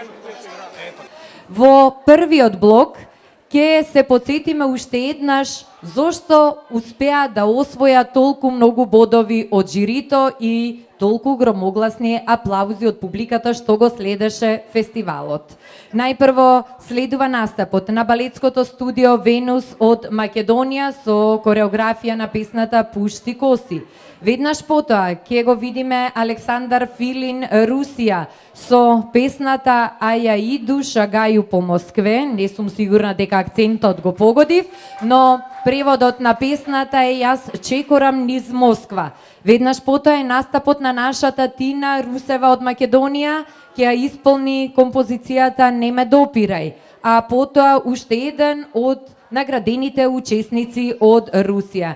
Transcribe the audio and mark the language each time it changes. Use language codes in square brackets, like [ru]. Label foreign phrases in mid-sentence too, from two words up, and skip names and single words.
[mk] Во првиот блок ќе се подсетиме уште еднаш зошто успеа да освоја толку многу бодови од жирито и толку громогласни аплаузи од публиката што го следеше фестивалот. Најпрво следува настапот на балетското студио Венус од Македонија со кореографија на песната Пушти коси. Веднаш потоа ќе го видиме Александар Филин Русија со песната А ја иду шагаю по Москве. Не сум сигурна дека акцентот го погодив, но преводот на песната е Јас чекорам низ Москва. Веднаш потоа е настапот на нашата Тина Русева од Македонија, ќе ја исполни композицијата Не ме допирај, а потоа уште еден од наградените учесници од Русија.